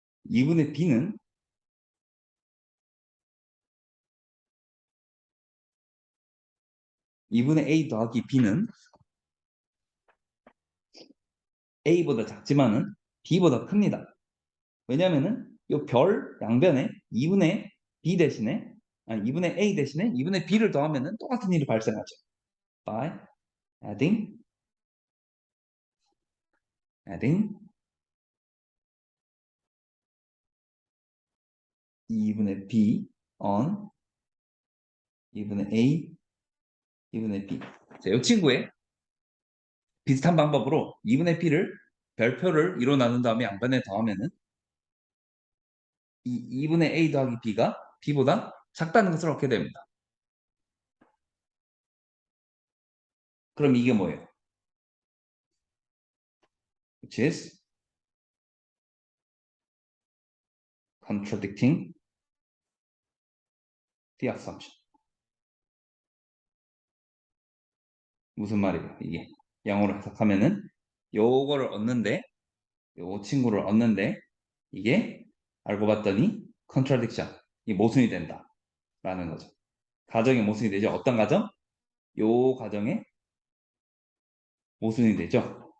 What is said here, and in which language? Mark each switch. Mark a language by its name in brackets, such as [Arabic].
[Korean] 2분의 b는 2분의 a 더하기 b는 a보다 작지만은 b보다 큽니다. 왜냐면은 이 별 양변에 2분의 b 대신에 아니 2분의 a 대신에 2분의 b를 더하면은 똑같은 일이 발생하죠. [English] by adding 2분의 b on 2분의 a 2분의 b. [Korean] 자, 이 친구의 비슷한 방법으로 2분의 b를 별표를 2로 나눈 다음에 양변에 더하면은 이 2분의 a 더하기 b가 b보다 작다는 것을 얻게 됩니다. 그럼 이게 뭐예요? [English] Which is contradicting the assumption. [Korean] 무슨 말이에요? 이게 영어로 해석하면은 요거를 얻는데 요 친구를 얻는데 이게 알고 봤더니 contradiction 이 모순이 된다 라는 거죠. 가정의 모순이 되죠. 어떤 가정? 요 가정의 모순이 되죠.